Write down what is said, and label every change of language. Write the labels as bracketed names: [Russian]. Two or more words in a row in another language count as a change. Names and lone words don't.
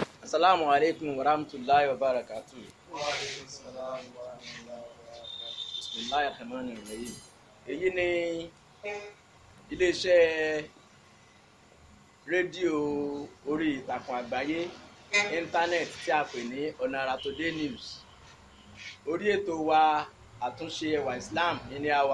[Arabic] السلام عليكم ورحمة الله وبركاته. بسم الله الرحمن الرحيم. [Yoruba] Èyí ni iléeṣẹ́ rédíò orí ìtàkùn àgbáyé íńtánẹ́ẹ̀tì tí a pè ní Ọ̀nà Àrà Today News. Orí ètò wa àtúnṣe ẹwà Islam ní àwà.